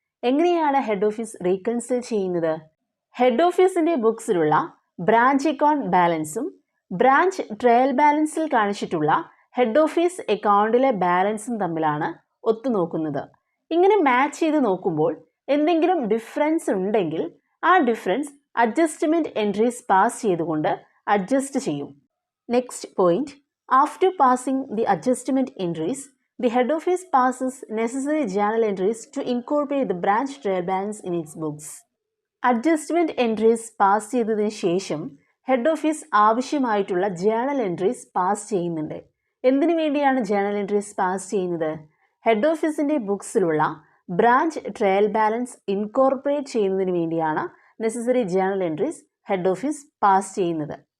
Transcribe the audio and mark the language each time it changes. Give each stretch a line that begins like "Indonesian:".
Malayalam: എങ്ങനെയാണ് head office റീകൺസിൽ ചെയ്യുന്നത്? Head ഓഫീസിൻ്റെ ബുക്സിലുള്ള ബ്രാഞ്ച് അക്കൗണ്ട് ബാലൻസും ബ്രാഞ്ച് ട്രയൽ ബാലൻസിൽ കാണിച്ചിട്ടുള്ള ഹെഡ് ഓഫീസ് അക്കൗണ്ടിലെ ബാലൻസും തമ്മിലാണ് ഒത്തുനോക്കുന്നത്. ഇങ്ങനെ മാച്ച് ചെയ്ത് നോക്കുമ്പോൾ എന്തെങ്കിലും ഡിഫറൻസ് ഉണ്ടെങ്കിൽ ആ ഡിഫറൻസ് അഡ്ജസ്റ്റ്മെൻറ്റ് എൻട്രീസ് പാസ് ചെയ്തുകൊണ്ട് അഡ്ജസ്റ്റ് ചെയ്യും.
English: Next point, after passing the adjustment entries the head office passes necessary journal entries to incorporate the branch trial balance in its books.
Malayalam: Adjustment entries pass ചെയ്തതിന് ശേഷം head office ആവശ്യമായിട്ടുള്ള journal entries pass ചെയ്യുന്നുണ്ട്. എന്തിനു വേണ്ടിയാണ് journal entries pass ചെയ്യുന്നത്? Head ഓഫീസിൻ്റെ ബുക്സിലുള്ള branch trial balance incorporate ചെയ്യുന്നതിന് വേണ്ടിയാണ് necessary journal entries head office pass ചെയ്യുന്നത്.